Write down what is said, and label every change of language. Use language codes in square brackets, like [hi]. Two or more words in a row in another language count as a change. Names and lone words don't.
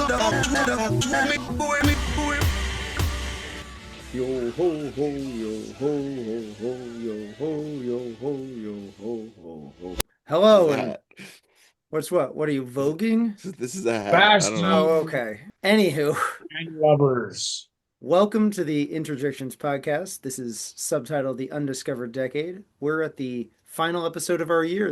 [en] Yo ho ho, yo ho ho ho, yo ho yo ho yo ho ho ho. Hello, and Hat. what are you voguing? This is a hat. I don't know. Oh, Fashion okay. Anywho, lovers. welcome to the Interjections podcast. This is subtitled The Undiscovered Decade. We're at the final episode of our year.